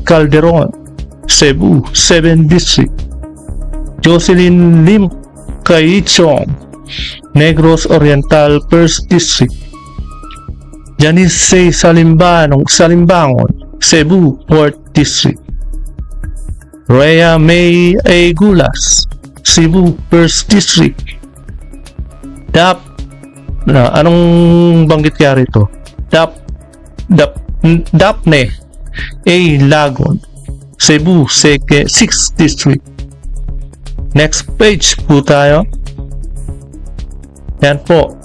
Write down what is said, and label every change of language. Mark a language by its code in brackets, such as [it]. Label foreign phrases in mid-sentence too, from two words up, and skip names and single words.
[en] Calderon, Cebu, 7th District. Jocelyn Lim Caichong, Negros Oriental, 1st District. Janice C. Salimbangon, Cebu, 4th District. Rhea May A. Gulas, Cebu, 1st District. [tl] Anong banggit kaya rito? [en] Daphne A. Lagon, Cebu, 6th District. Next page [tl] po tayo. Yan po.